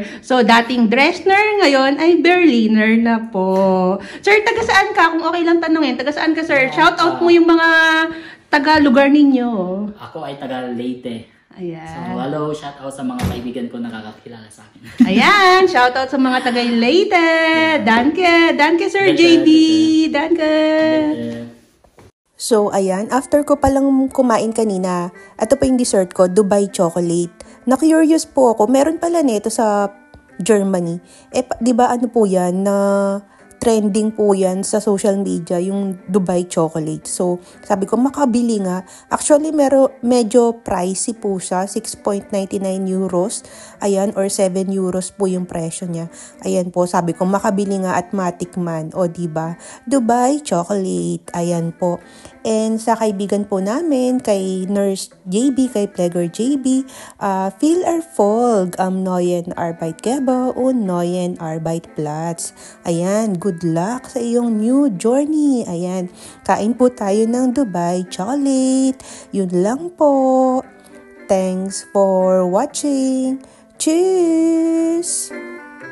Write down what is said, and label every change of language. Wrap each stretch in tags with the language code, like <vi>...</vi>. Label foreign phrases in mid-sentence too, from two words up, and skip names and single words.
<tl>So, dating Dresdner, ngayon ay Berliner na po. Sir, taga saan ka? Kung okay lang tanongin, taga saan ka, Sir?</tl> <en>Shout out</en> <tl>mo yung mga taga-lugar ninyo. Ako ay taga Leyte. Ayan. So, hello,</tl> <en>shout out</en> <tl>sa mga kaibigan ko na nakakakilala sa akin. Ayan,</tl> <en>shout out</en> <tl>sa mga taga Leyte.</tl> <de>Danke. Danke, Sir JD. Danke.</de> <tl>So, ayan, after ko palang kumain kanina, ito pa yung dessert ko, Dubai chocolate. Na-curious po ako, meron pala nito sa Germany. Di ba ano po yan, na trending po yan sa</tl> <en>social media,</en> <tl>yung Dubai chocolate. So, sabi ko, makabili nga. Actually, medyo pricey po siya, 6.99 euros. Ayan, or 7 euros po yung presyo niya. Ayan po, sabi ko, makabili nga at matikman. O, diba? Dubai chocolate. Ayan po. And sa kaibigan po namin, kay Nurse JB, kay Pfleger JB,</tl> <de>viel Erfolg am neuen Arbeitgeber und neuen Arbeitsplatz.</de> <tl>Ayan,</tl> <en>good luck</en> <tl>sa iyong</tl> <en>new journey.</en> <tl>Ayan, kain po tayo ng Dubai chocolate. Yun lang po.</tl> <en>Thanks for watching. Cheers!</en>